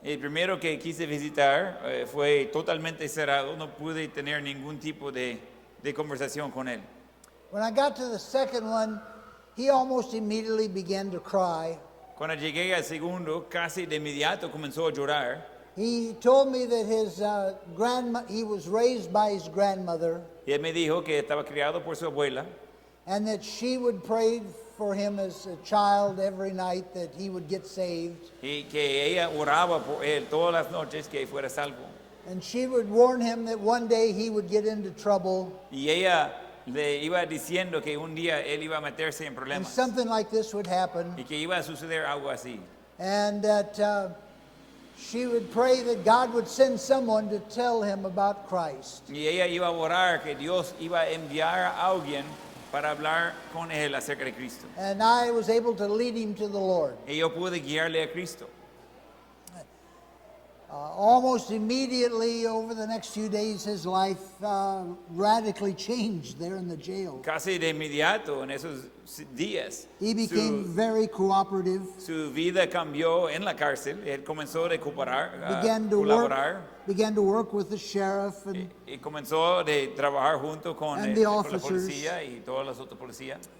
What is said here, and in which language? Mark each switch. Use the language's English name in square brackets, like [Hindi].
[Spanish] El primero que quise visitar fue totalmente cerrado, no pude tener ningún tipo de conversación con él. [English] When I got to the second one, he almost immediately began to cry. [Spanish] Cuando llegué al segundo, casi de inmediato comenzó a llorar. [English] He told me that he was raised by his grandmother, [Spanish] Y él me dijo que estaba criado por su abuela [English] and that she would pray for him as a child every night that he would get saved. [Spanish] y que ella oraba por él todas las noches que fuera salvo. [English] And she would warn him that one day he would get into trouble, [Spanish] Y ella le iba diciendo que un día él iba a meterse en [English] and [Spanish] problemas [English] something like this would happen, [Spanish] y que iba a suceder algo así. [English] and that she would pray that God would send someone to tell him about Christ. [Spanish] Y ella iba a orar que Dios iba a enviar a alguien para hablar con él acerca de Cristo. [English] And I was able to lead him to the Lord. [Spanish] Y yo pude guiarle a Cristo. [English] Almost immediately over the next few days, his life radically changed there in the jail. [Spanish] Casi de inmediato en esos días, [English] He became very cooperative, [Spanish] su vida cambió en la cárcel. Él comenzó a recuperar, [English] began to work with the sheriff, [Spanish] y comenzó a trabajar junto con [English] And [Spanish] con [English] the [Spanish] la [English] officers. [Spanish] policía y todas las otras policías.